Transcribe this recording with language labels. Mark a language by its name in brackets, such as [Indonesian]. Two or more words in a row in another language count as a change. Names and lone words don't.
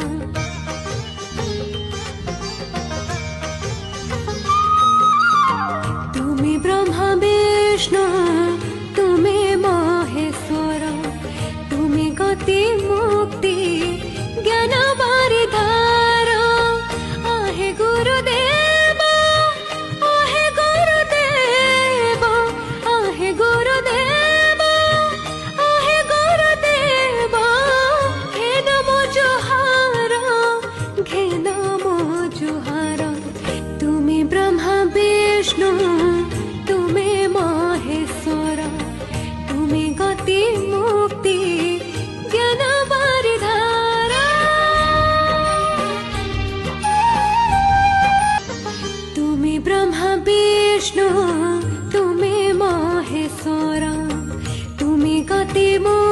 [Bangla] তুমি ব্রহ্মা বিষ্ণু তুমি মহেশ্বর, তুমি গতি মুক্তি জ্ঞান বারিধার। [Marathi] आहे गुरुदेव आहे गुरुदेव आहे गुरुदेव आहे गुरुदेव, घे नमो जोहार घे नमो जोहार। [Bangla] তুমি ব্রহ্মা বিষ্ণু তুমি মহেশ্বর, তুমি গতি মুক্তি জ্ঞান বারিধার। তুমি ব্রহ্মা বিষ্ণু তুমি মহেশ্বর, তুমি গতি